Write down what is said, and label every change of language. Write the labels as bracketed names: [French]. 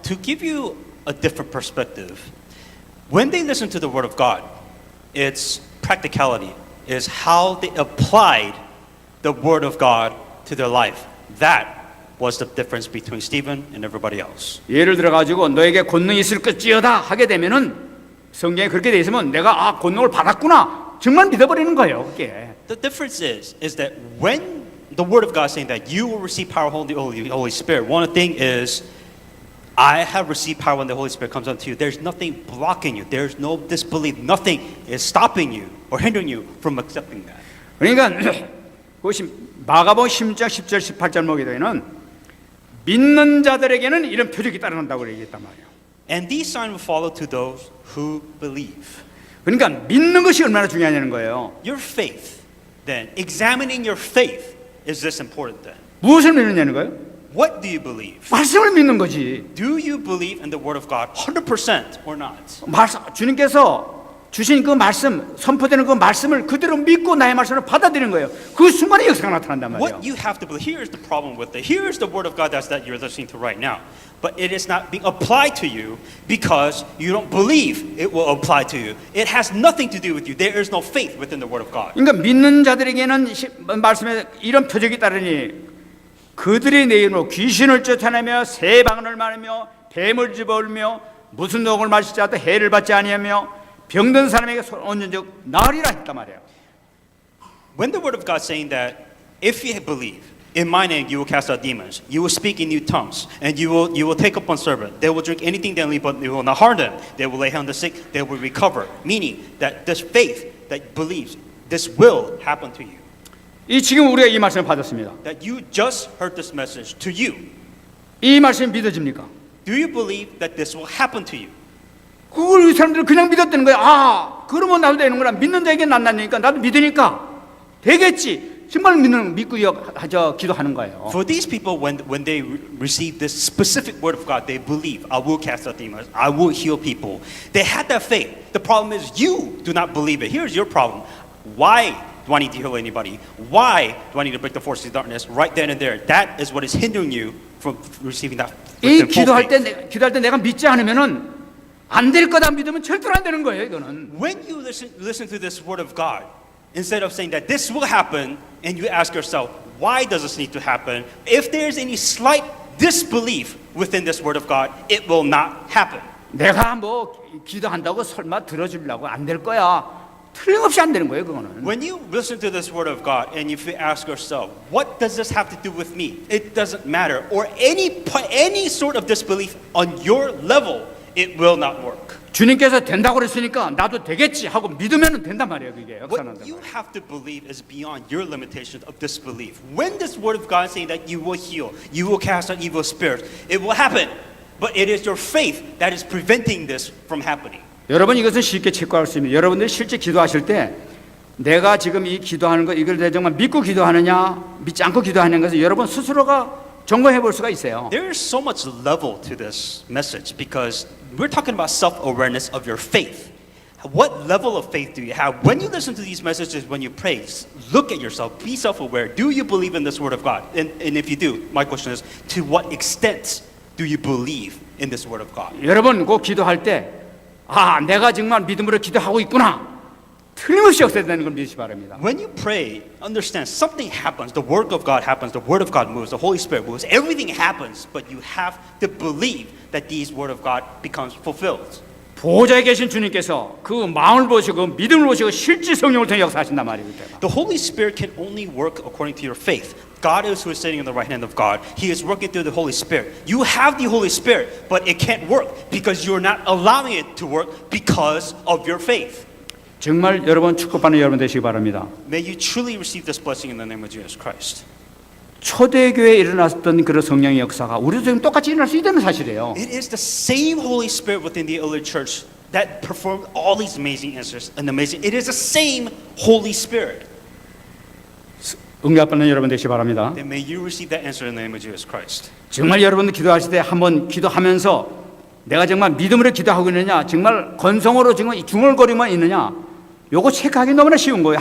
[English] To give you a different perspective, when they listened to the word of God, its practicality is how they applied the word of God to their life. That was the difference between Stephen and everybody else. [Korean] 예를 들어 가지고 너에게 권능이 있을 것지어다 하게 되면은 성경에 그렇게 돼 있으면 내가 권능을 받았구나 정말 믿어버리는 거예요. 그게. [English] The difference is that when the word of God is saying that you will receive power from the Holy Spirit, one thing is I have received power when the Holy Spirit comes unto you. There's nothing blocking you. There's no disbelief. Nothing is stopping you or hindering you from accepting that. [Korean] 그러니까 그것이 마가복음 10장 10절 18절 보기에는 믿는 자들에게는 이런 표적이 따라난다고 얘기했단 말이에요. [English] And these signs will follow to those who believe. [Korean] 그러니까 믿는 것이 얼마나 중요하냐는 거예요. [English] Your faith, then, examining your faith, is this important then? [Korean] 무엇을 믿느냐는 거예요? [English] What do you believe? [Korean] 말씀을 믿는 거지. [English] Do you believe in the word of God 100% or not? [Korean] 주님께서 주신 그 말씀, 선포되는 그 말씀을 그대로 믿고 나의 말씀을 받아들이는 거예요. 그 순간에 역사가 나타난단 말이에요. [English] What you have to believe, here's the problem with it. Here's the word of God that you're listening to right now. But it is not being applied to you because you don't believe it will apply to you. It has nothing to do with you. There is no faith within the word of God. [Korean] 그러니까 믿는 자들에게는 말씀에 이런 표적이 따르니 그들의 내 이름으로 귀신을 쫓아내며 새 방언을 말하며 뱀을 집어올며 무슨 독을 마시지 않도 해를 받지 아니하며 병든 사람에게 손 얹은 적 나으리라 했단 말이에요. [English] When the word of God saying that if you believe in my name you will cast out demons, you will speak in new tongues, and you will take up on serpent, they will drink anything deadly but it will not harm them, they will lay hands on the sick, they will recover. Meaning that this faith that believes this will happen to you. [Korean] 이 지금 우리가 이 말씀을 받았습니다. [English] That you just heard this message to you. [Korean] 이 말씀이 믿어집니까? [English] Do you believe that this will happen to you? [Korean] 그걸 이 사람들은 그냥 믿었다는 거야. 아, 그러면 나도 되는구나. 믿는 자에게 낫나니까 나도 믿으니까 되겠지. 정말 믿고 기도하는 거예요. [English] For these people, when they receive this specific word of God, they believe, I will cast out demons, I will heal people. They had that faith. The problem is you do not believe it. Here's your problem. Why do I need to heal anybody? Why do I need to break the forces of darkness right then and there? That is what is hindering you from receiving that. 이 full faith. [Korean] 기도할 때 내가 믿지 않으면은 안 될 거다 믿으면 절대로 안 되는 거예요, 이거는. [English] When you listen to this word of God, instead of saying that this will happen, and you ask yourself, why does this need to happen? If there's any slight disbelief within this word of God, it will not happen. [Korean] 내가 뭐 기도한다고 설마 들어주려고 안 될 거야. 틀림없이 안 되는 거예요, 그거는. [English] When you listen to this word of God and if you ask yourself, what does this have to do with me? It doesn't matter. Or any sort of disbelief on your level, it will not work. [Korean] 주님께서 된다고 그랬으니까 나도 되겠지 하고 믿으면 된단 말이에요, 그게. [English] What you have to believe is beyond your limitations of disbelief. When this word of God is saying that you will heal, you will cast out evil spirits, it will happen. But it is your faith that is preventing this from happening. [Korean] 여러분 이것은 쉽게 체크할 수 있습니다. 여러분들이 실제 기도하실 때 내가 지금 이 기도하는 거 이걸 내가 정말 믿고 기도하느냐 믿지 않고 기도하는 것을 여러분 스스로가 점검해 볼 수가 있어요. [English] There is so much level to this message because we're talking about self-awareness of your faith. What level of faith do you have? When you listen to these messages, when you pray, look at yourself, be self-aware. Do you believe in this word of God? And if you do, my question is, to what extent do you believe in this word of God? [Korean] 여러분 꼭 기도할 때 아, 내가 정말 믿음으로 기도하고 있구나. 틀림없이 역사되는 걸 믿으시 바랍니다. [English] When you pray, understand something happens. The work of God happens. The word of God moves. The Holy Spirit moves. Everything happens, but you have to believe that these word of God becomes fulfilled. [Korean] 보좌에 계신 주님께서 그 마음을 보시고 믿음을 보시고 실제 성령을 통해 역사하신단 말입니다. [English] The Holy Spirit can only work according to your faith. God is who is sitting on the right hand of God. He is working through the Holy Spirit. You have the Holy Spirit, but it can't work because you're not allowing it to work because of your faith. [Korean] 정말 여러분 축복받는 여러분 되시기 바랍니다. [English] May you truly receive this blessing in the name of Jesus Christ. [Korean] 초대교회에 일어났던 그런 성령의 역사가 우리도 지금 똑같이 일어날 수 있다는 사실이에요. [English] It is the same Holy Spirit within the early church that performed all these amazing answers and amazing. It is the same Holy Spirit. [Korean] 응답받는 여러분 되시기 바랍니다. [English] Then may you receive that answer in the name of Jesus Christ. [Korean] 정말 여러분들 기도하실 때 한번 기도하면서 내가 정말 믿음으로 기도하고 있느냐, 정말 건성으로 지금 중얼거리만 있느냐, 요거 체크하기 너무나 쉬운 거예요.